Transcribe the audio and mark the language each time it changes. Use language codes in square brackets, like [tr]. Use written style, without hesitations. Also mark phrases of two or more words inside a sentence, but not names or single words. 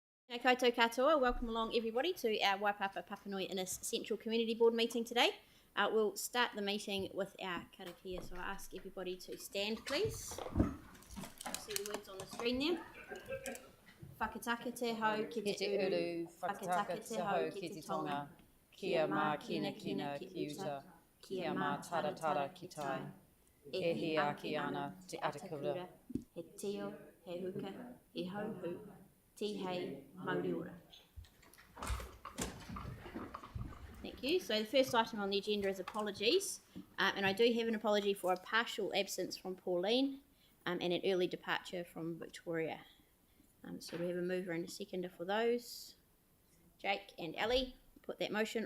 [mi] Kia koutou katoa, [en] welcome along everybody to our Waipapa Papanui-Innes-Central Community Board meeting today. We'll start the meeting with our karakia, so I ask everybody to stand please. You'll see the words on the screen there. [mi] Whakataka te hau ki te uru, whakataka te hau ki te tonga, kia mā kina kina ki uta, kia mā tara tara ki tai, e hi aki ana te atakura, he tio, he huka, he hauhu, hei mauri ora. [en] Thank you. So the first item on the agenda is apologies, and I do have an apology for a partial absence from Pauline and an early departure from Victoria. So we have a mover and a seconder for those. Jake and Ali, put that motion.